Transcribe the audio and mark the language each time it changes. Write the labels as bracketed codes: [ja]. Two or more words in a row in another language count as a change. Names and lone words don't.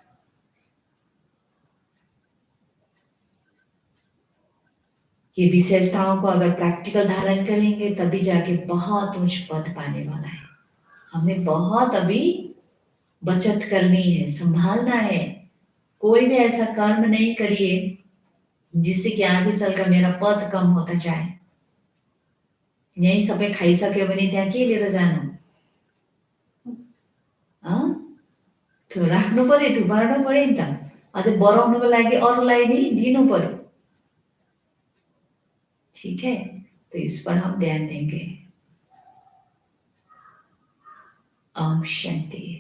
[hi] ये विशेषताओं को अगर प्रैक्टिकल धारण करेंगे तभी जाके बहुत उच्च पद पाने वाला है। हमें बहुत अभी बचत करनी है, संभालना है। कोई भी ऐसा कर्म नहीं करिए जिससे कि आगे चलकर मेरा पद कम होता जाए। [ne] यही सबै खाइसक्यो भने त्यहाँ के लिएर जानु? राख्नु पर्यो, थुपार्नु पर्यो नि त। अझै बढाउनुको लागि अरूलाई नि दिनु पर्यो। [hi] ठीक है, तो इस पर हम ध्यान देंगे। ओम शांति।